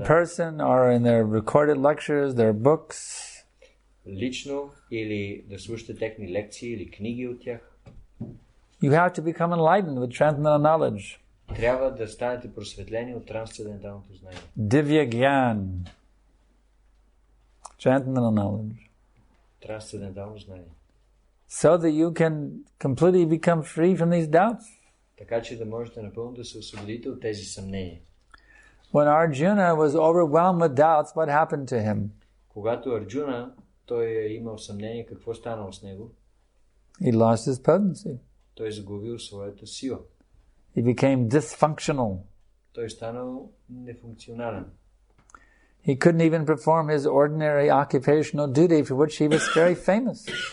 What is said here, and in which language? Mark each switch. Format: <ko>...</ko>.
<en>person or in their recorded lectures, their books.</en> <bg>лично или да слушате техни лекции или книги от тях.</bg> <en>You have to become enlightened with transcendental knowledge.</en> <bg>Трябва да станете просветлени от трансценденталното знание.</bg> <sa>Divya Gyan.</sa> <en>Transcendental knowledge.</en> <bg>Трансцендентално знание.</bg> <en>So that you can completely become free from these doubts.</en> <bg>така че да можете напълно да се освободите от тези съмнения.</bg> <en>When Arjuna was overwhelmed with doubts, what happened to him?</en> <bg>Когато Арджуна, той е имал съмнение, какво станало с него?</bg> <en>He lost his potency.</en> <bg>Той е загубил своята сила.</bg> <en>He became dysfunctional.</en> <bg>Той е станал нефункционален.</bg> <en>He couldn't even perform his ordinary occupational duty for which he was very famous.</en>